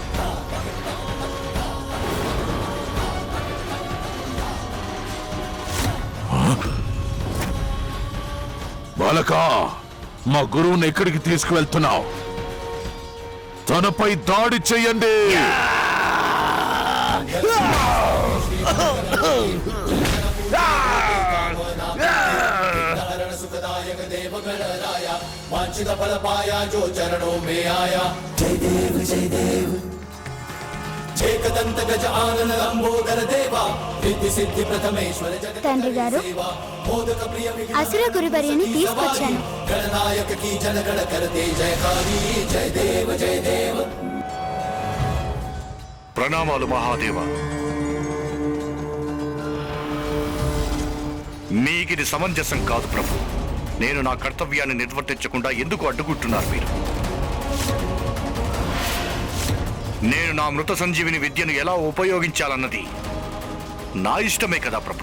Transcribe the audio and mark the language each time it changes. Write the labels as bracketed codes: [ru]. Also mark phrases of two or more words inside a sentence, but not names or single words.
[te] బాలక, మా గురువుని ఎక్కడికి తీసుకువెళ్తున్నావు? తనపై దాడి చెయ్యండి. [hi] सुखदायक देव गणराया। वांछित फल पाया जो चरणों में आया। जय देव जय देव एकदंत गज आनन लंबोदर देवा। रिद्धि सिद्धि प्रथमेश्वर जगत [te] తండ్రి గారు, [hi] मोदक प्रिय [te] అసుర గురువర్యని తీసుకొచ్చాను. [hi] गणनायक की जनगण करते जयकारी। जय देव जय देव [te] ప్రణామాలు మహాదేవ. మీకిది సమంజసం కాదు ప్రభు. నేను నా కర్తవ్యాన్ని నిర్వర్తించకుండా ఎందుకు అడ్డుకుంటున్నారు మీరు? నేను నా మృత సంజీవిని విద్యను ఎలా ఉపయోగించాలన్నది నా ఇష్టమే కదా ప్రభు.